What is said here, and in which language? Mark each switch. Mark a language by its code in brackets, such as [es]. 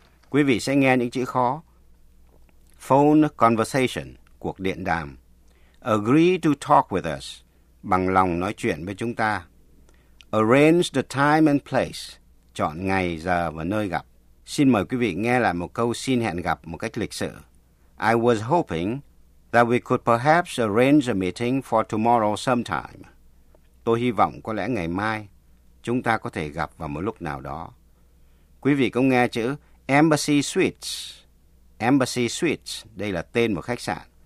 [vi] Quý vị sẽ nghe những chữ khó. Phone conversation, cuộc điện đàm. [en] Agree to talk with us, [vi] bằng lòng nói chuyện với chúng ta. [en] Arrange the time and place, [vi] chọn ngày, giờ và nơi gặp. Xin mời quý vị nghe lại một câu xin hẹn gặp một cách lịch sự. [en] I was hoping that we could perhaps arrange a meeting for tomorrow sometime. [vi] Tôi hy vọng có lẽ ngày mai chúng ta có thể gặp vào một lúc nào đó. Quý vị cũng nghe chữ Embassy Suites. Embassy Suites, đây là tên một khách sạn.